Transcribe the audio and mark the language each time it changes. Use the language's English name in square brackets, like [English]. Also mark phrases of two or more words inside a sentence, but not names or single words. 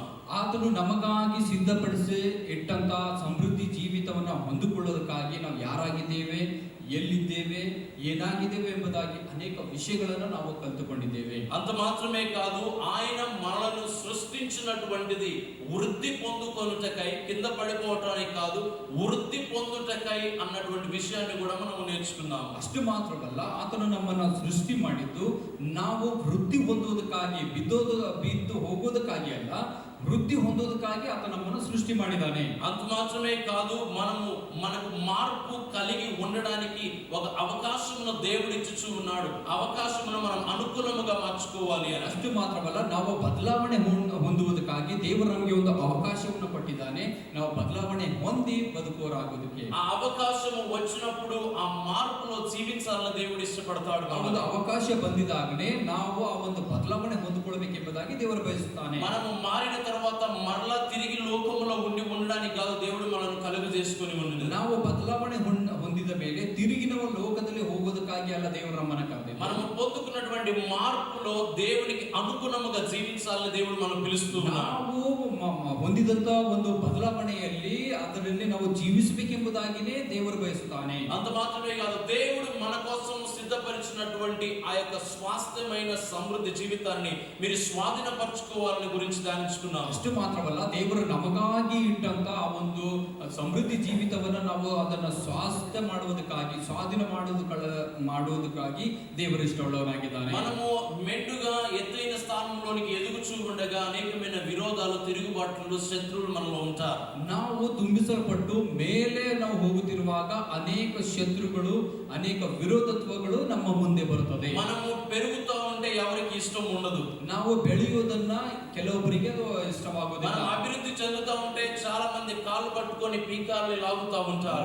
[Kannada] ಆತನು ನಮಗಾಗಿ ಸಿದ್ಧಪಡಿಸಿ ಇಟ್ಟಂತ ಸಮೃದ್ಧಿ ಜೀವಿತವನ್ನ ಹೊಂದಿಕೊಳ್ಳೋದಕ್ಕಾಗಿ ನಾವು ಯಾರಾಗಿದ್ದೇವೆ, ಎಲ್ಲಿದ್ದೇವೆ, ಏನಾಗಿದ್ದೇವೆ ಎಂಬುದಾಗಿ ಅನೇಕ ವಿಷಯಗಳನ್ನು ನಾವು ಕಲಿತುಕೊಂಡಿದ್ದೇವೆ. [Telugu] అంత మాత్రమే కాదు, ఆయన మనలను సృష్టించినటువంటిది వృద్ధి పొందుకొనుటకై, కింద పడిపోవటానికి కాదు, వృద్ధి పొందుటకై అన్నటువంటి విషయాన్ని కూడా మనం నేర్చుకున్నాం. [Kannada] ಅಷ್ಟು ಮಾತ್ರವಲ್ಲ, ಆತನು ನಮ್ಮನ್ನ ಸೃಷ್ಟಿ ಮಾಡಿದ್ದು ನಾವು ವೃದ್ಧಿ ಹೊಂದುವುದಕ್ಕಾಗಿ, ಬಿದ್ದು ಹೋಗುವುದಕ್ಕಾಗಿ ಅಲ್ಲ, వృద్ధి ಹೊಂದುವುದಕ್ಕಾಗಿ ಆತ ನಮ್ಮನ್ನು ಸೃಷ್ಟಿ ಮಾಡಿದ್ದಾನೆ. [Telugu] అంత మాత్రమే కాదు, మనకు మార్పు కలిగి ఉండడానికి ఒక అవకాశమును దేవుడు ఇచ్చుచూ ఉన్నాడు. అవకాశమును మనం అనుకూలముగా మార్చుకోవాలి అని. [Kannada] ಅಷ್ಟು ಮಾತ್ರವಲ್ಲ, ನಾವು ಬದಲಾವಣೆ ಹೊಂದುವುದಕ್ಕಾಗಿ ದೇವರು ನಮಗೆ ಒಂದು ಅವಕಾಶವನ್ನು ಕೊಟ್ಟಿದ್ದಾನೆ. ನಾವು ಬದಲಾವಣೆ ಹೊಂದಿ ಬದುಕುವರಾಗೋದಕ್ಕೆ. [Telugu] ఆ అవకాశము వచ్చినప్పుడు ఆ మార్పులో జీవించాలని దేవుడు ఇష్టపడతాడు. [Kannada] ಆ ಒಂದು ಅವಕಾಶ ಬಂದಿದಾಗಲೇ ನಾವು ಆ ಒಂದು ಬದಲಾವಣೆ ಹೊಂದಿಕೊಳ್ಳಬೇಕೆಂಬುದಾಗಿ ದೇವರು ಬಯಸುತ್ತಾನೆ. [Telugu] మనము మారిన తర్వాత మరలా తిరిగి లోకములో ఉండడానికి కాదు, దేవుడు మనల్ని కలుగు చేసుకొని ఉన్నది. [Kannada] ನಾವು ಬದಲಾವಣೆ ಹೊಂದಿದ ಮೇಲೆ ತಿರುಗಿ ನಾವು ಲೋಕದಲ್ಲಿ ಹೋಗೋದಕ್ಕಾಗಿ ಅಲ್ಲ ದೇವರು ನಮ್ಮನ್ನ ಕರೆದಿದ್ದಾನೆ. [Telugu] మనము పొందుకున్నటువంటి మార్పులో దేవునికి అనుగుణముగా జీవించాలని దేవుడు మనం పిలుస్తున్నాడు. [Kannada] ನಾವು ಹೊಂದಿದಂತ ಒಂದು ಬದಲಾವಣೆಯಲ್ಲಿ ಅದರಲ್ಲಿ ನಾವು ಜೀವಿಸಬೇಕೆಂಬುದಾಗಿನೇ ದೇವರು ಬಯಸುತ್ತಾನೆ. [Telugu] అంత మాత్రమే కాదు, దేవుడు మన కోసం సిద్ధపరిచినటువంటి ఆ యొక్క స్వాస్థ్యమైన సమృద్ధి జీవితాన్ని మీరు స్వాధీనపరచుకోవాలని గురించి ధ్యానించుకున్నాం. [Kannada] ಅಷ್ಟು ಮಾತ್ರವಲ್ಲ, ದೇವರು ನಮಗಾಗಿ ಇಟ್ಟಂತ ಆ ಒಂದು ಸಮೃದ್ಧಿ ಜೀವಿತವನ್ನ ನಾವು ಅದನ್ನ ಸ್ವಾಸ್ಥ್ಯ ಮಾಡುವುದಕ್ಕಾಗಿ, ಸ್ವಾಧೀನ ಮಾಡುವುದಕ್ಕಾಗಿ ದೇವರು ಇಷ್ಟವುಳ್ಳವನಾಗಿದ್ದಾನೆ. [Telugu] మనము మెండుగా ఎత్తైన స్థానంలోనికి ఎదుగుచూ ఉండగా అనేకమైన విరోధాలు, తిరుగుబాట్లు, శత్రువులు మనలో ఉంటారు. [Kannada] ನಾವು ತುಂಬಿಸಲ್ಪಟ್ಟು ಮೇಲೆ ನಾವು ಹೋಗುತ್ತಿರುವಾಗ ಅನೇಕ ಶತ್ರುಗಳು, ಅನೇಕ ವಿರೋಧತ್ವಗಳು ನಮ್ಮ ಮುಂದೆ ಬರುತ್ತದೆ. [Telugu] మనము పెరుగుతూ ఉంటే ఎవరికి ఇష్టం ఉండదు. [Kannada] ನಾವು ಬೆಳೆಯುವುದನ್ನ ಕೆಲವೊಬ್ಬರಿಗೆ ಅದು ಇಷ್ಟವಾಗುವುದಿಲ್ಲ. [Telugu] మనం అభివృద్ధి చెందుతూ ఉంటే చాలా మంది కాళ్ళు పట్టుకొని పీకాలు లాగుతూ ఉంటారు.